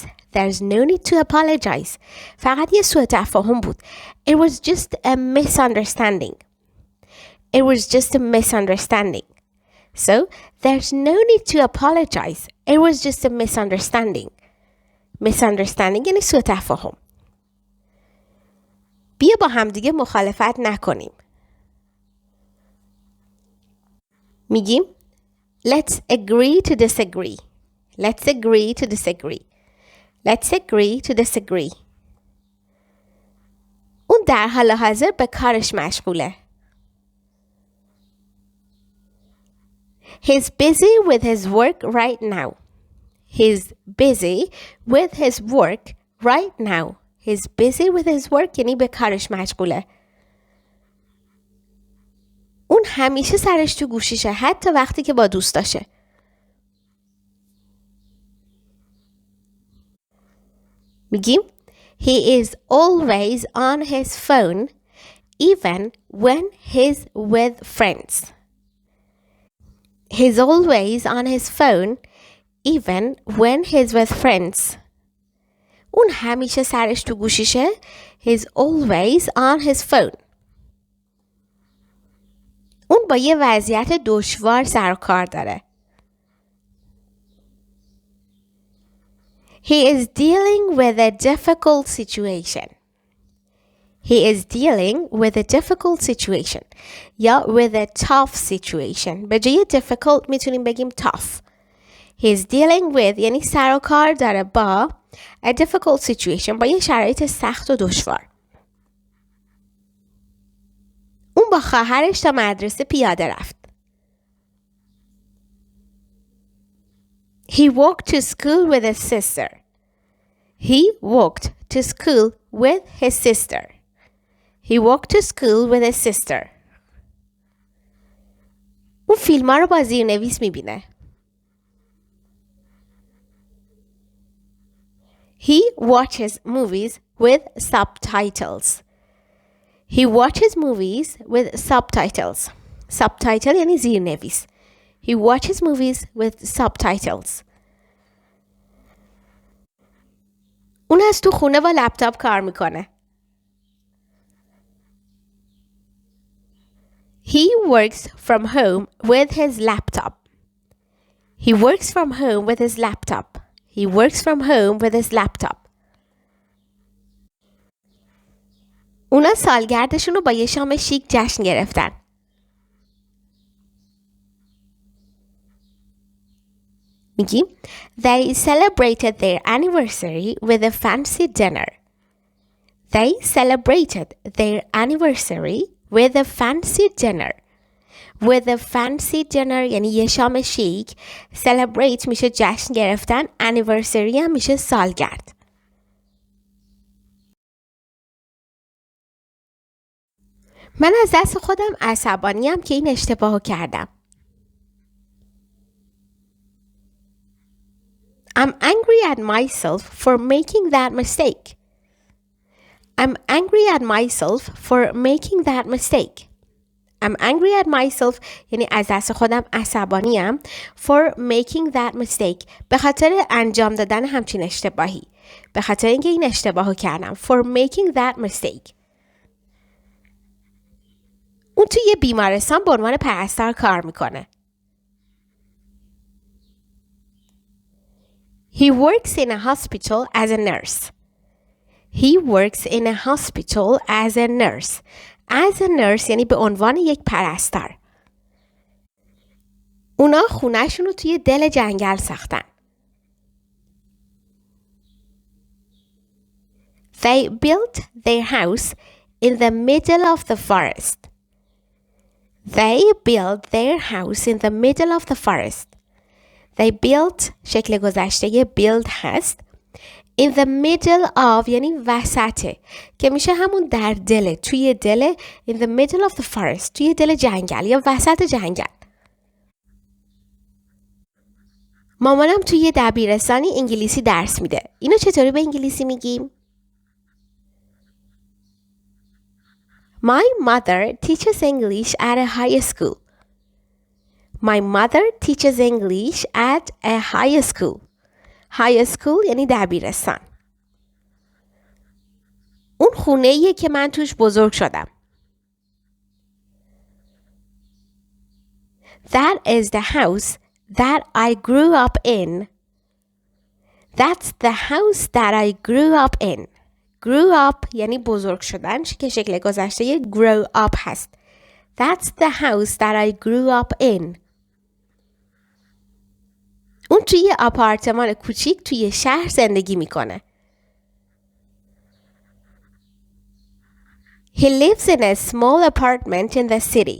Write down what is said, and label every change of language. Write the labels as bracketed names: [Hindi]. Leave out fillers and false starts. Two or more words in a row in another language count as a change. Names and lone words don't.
[English] There's no need to apologize. [Persian] فقط یه سوء تفاهم بود. [English] It was just a misunderstanding. It was just a misunderstanding. So, there's no need to apologize. It was just a misunderstanding. [Persian] Misunderstanding یعنی سوء تفاهم. بیا با همدیگه مخالفت نکنیم. [English] میگیم Let's agree to disagree. Let's agree to disagree. Let's agree to disagree. [Persian] اون در حال حاضر به کارش مشغوله. [English] He's busy with his work right now. He's busy with his work right now. He's busy with his work [Persian] یعنی به کارش مشغوله. اون همیشه سرش تو گوشیشه حتی وقتی که با دوستاشه. [English] میگیم He is always on his phone even when he's with friends. He's always on his phone even when he's with friends. [Persian] اون همیشه سرش تو گوشیشه. [English] He's always on his phone. [Persian] اون با یه وضعیت دشوار سر و کار داره. [English] He is dealing with a difficult situation. He is dealing with a difficult situation. یا with a tough situation. [Persian] به جای difficult میتونیم بگیم tough. [English] He is dealing with [Persian] یعنی سر و کار داره با [English] a difficult situation. [Persian] با یه شرایط سخت و دشوار. اون با خواهرش تا مدرسه پیاده رفت. [English] He walked to school with his sister. He walked to school with his sister. He walked to school with his sister. [Persian] اون فیلم ها رو با زیرنویس میبینه. [English] He watches movies with subtitles. He watches movies with subtitles. [Persian] Subtitle یعنی زیرنویس. [English] He watches movies with subtitles. [Persian] اون از تو خونه با لپتاپ کار میکنه. [English] He works from home with his laptop. He works from home with his laptop. He works from home with his laptop. [Persian] اونا سالگردشون رو با یه شام شیک جشن گرفتن. [English] میگیم They celebrated their anniversary with a fancy dinner. They celebrated their anniversary with a fancy dinner. With a fancy dinner [Persian] یعنی یه شام شیک. Celebrate میشه جشن گرفتن. Anniversary هم میشه سالگرد. من از دست خودم عصبانیم که این اشتباهو کردم. [English] I'm angry at myself for making that mistake. I'm angry at myself for making that mistake. I'm angry at myself [Persian] یعنی از دست خودم عصبانیم [English] for making that mistake [Persian] به خاطر انجام دادن همچین اشتباهی. به خاطر اینکه این اشتباهو کردم. [English] For making that mistake. [Persian] اون توی یه بیمارستان به عنوان پرستار کار میکنه. [English] He works in a hospital as a nurse. He works in a hospital as a nurse. As a nurse [Persian] یعنی به عنوان یک پرستار. اونا خونه‌شون رو توی دل جنگل ساختن. [English] They built their house in the middle of the forest. They built their house in the middle of the forest. They built [Persian] شکل گذشته build هست. [English] In the middle of [Persian] یعنی وسطه که میشه همون در دل توی دل [English] in the middle of the forest [Persian] توی دل جنگل یا وسط جنگل. مامانم توی دبیرستانی انگلیسی درس میده. اینو چطوری به انگلیسی میگیم؟ [English] My mother teaches English at a high school. My mother teaches English at a high school. High school [Persian] یعنی دبیرستان. اون خونه‌ایه که من توش بزرگ شدم. [English] That is the house that I grew up in. That's the house that I grew up in. Grew up [Persian] یعنی بزرگ شدن که شکل گذشته [English] grow up [Persian] هست. [English] That's the house that I grew up in. [Persian] اون توی یه آپارتمان کوچیک توی شهر زندگی میکنه. [English] He lives in a small apartment in the city.